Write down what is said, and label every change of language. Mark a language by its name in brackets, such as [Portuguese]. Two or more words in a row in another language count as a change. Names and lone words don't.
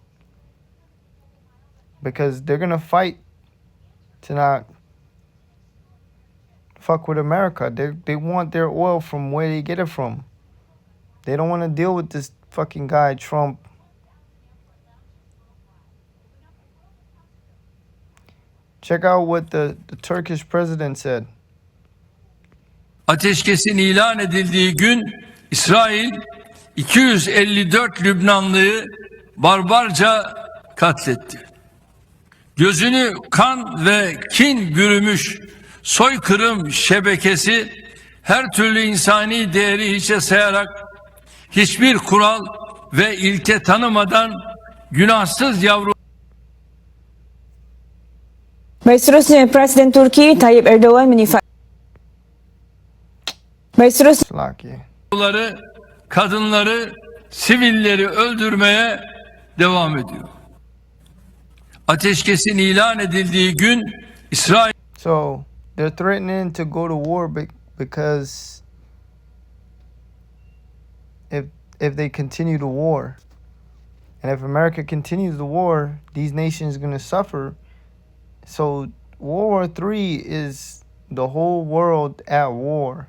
[English] Because they're gonna fight to not fuck with America. They want their oil from where they get it from. They don't want to deal with this fucking guy, Trump. Check out what the Turkish president said. [Turkish] Ateşkesin ilan edildiği gün İsrail 254 Lübnanlıyı barbarca katletti. Gözünü kan ve kin bürümüş soykırım şebekesi her türlü insani değeri hiçe sayarak hiçbir kural ve ilke tanımadan günahsız yavru. [Malay] Baik, seterusnya Presiden Turki Tayyip Erdogan menyifatkan. Baik, seterusnya [Turkish] Yavruları, kadınları, sivilleri öldürmeye devam ediyor. Ateşkesin ilan edildiği gün İsrail. [English] So they're threatening to go to war because if they continue the war, and if America continues the war, these nations are going to suffer. So World War III is the whole world at war.